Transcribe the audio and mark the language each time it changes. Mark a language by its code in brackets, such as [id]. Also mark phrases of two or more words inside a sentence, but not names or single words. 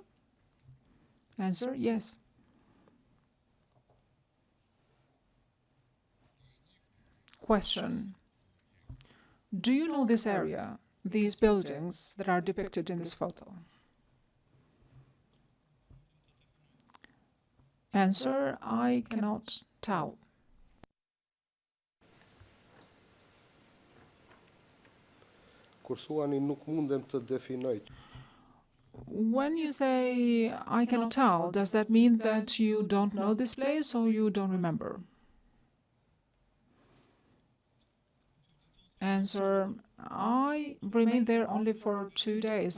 [en] Answer, yes. Question. Do you know this area, these buildings that are depicted in this photo? Answer, I cannot tell. [sq] kur thuani nuk mundem të definoj. [en] When you say, I cannot tell, does that mean that you don't know this place or you don't remember? Answer, I remained there only for 2 days.